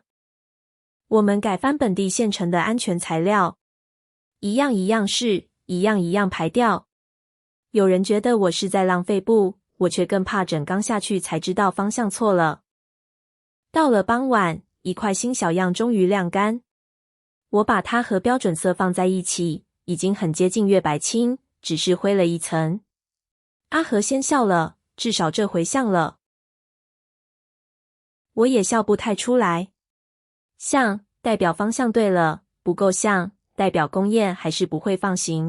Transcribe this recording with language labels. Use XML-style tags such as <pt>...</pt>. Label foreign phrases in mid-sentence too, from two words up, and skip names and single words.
<zh>我們改翻本地現成的安全材料，一樣一樣試，一樣一樣排掉。有人覺得我是在浪費布，我卻更怕整缸下去才知道方向錯了。到了傍晚，一塊新小樣終於晾乾。我把它和標準色放在一起，已經很接近月白青，只是灰了一層。阿和先笑了，至少這回像了。我也笑不太出來。像，代表方向對了；不夠像，代表工業還是不會放行。</zh>